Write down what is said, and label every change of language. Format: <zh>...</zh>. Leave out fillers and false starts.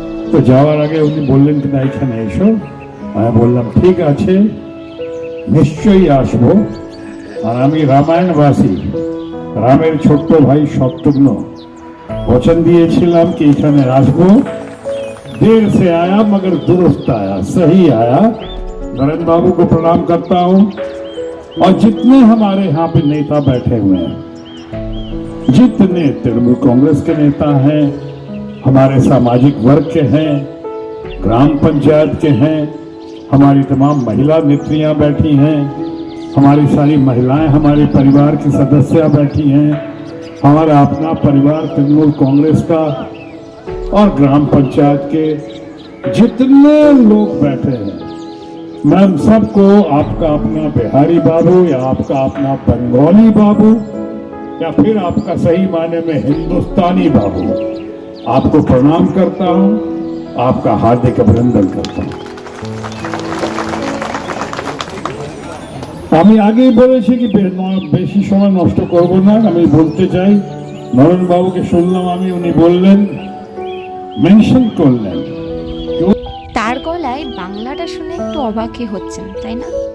<bn>তো যাওয়ার আগে উনি বললেন কি না এখানে এসো, আমি বললাম ঠিক আছে নিশ্চয়ই আসবো। আর আমি রামায়ণবাসী, রামের ছোট্ট ভাই শত্রুঘ্ন वचन दिएছিলাম कि এখানে আসবো।</bn> <hi>देर से आया मगर दुरुस्त आया, सही आया। नरेंद्र बाबू को प्रणाम करता हूँ और जितने हमारे यहाँ पे नेता बैठे हुए हैं, जितने तृणमूल कांग्रेस के नेता हैं, हमारे सामाजिक वर्ग के हैं, ग्राम पंचायत के हैं, हमारी तमाम महिला नेत्रियां बैठी हैं, हमारी सारी महिलाएं हमारे परिवार की सदस्य बैठी हैं, हमारा अपना परिवार तृणमूल कांग्रेस का और ग्राम पंचायत के जितने लोग बैठे हैं, मैं उन सबको आपका अपना बिहारी बाबू या आपका अपना बंगाली बाबू या फिर आपका सही मायने में हिंदुस्तानी बाबू आपको प्रणाम करता हूं, आपका हार्दिक अभिनंदन करता हूं।</hi> <bn>আমি আগেই বলেছি কি বেশি সময় নষ্ট করব না। আমি বলতে চাই নরেন বাবুকে শুনলাম আমি, উনি বললেন মেনশন করলেন। তার গলায় বাংলাটা শুনে একটু অবাকই হচ্ছেন, তাই না?</bn>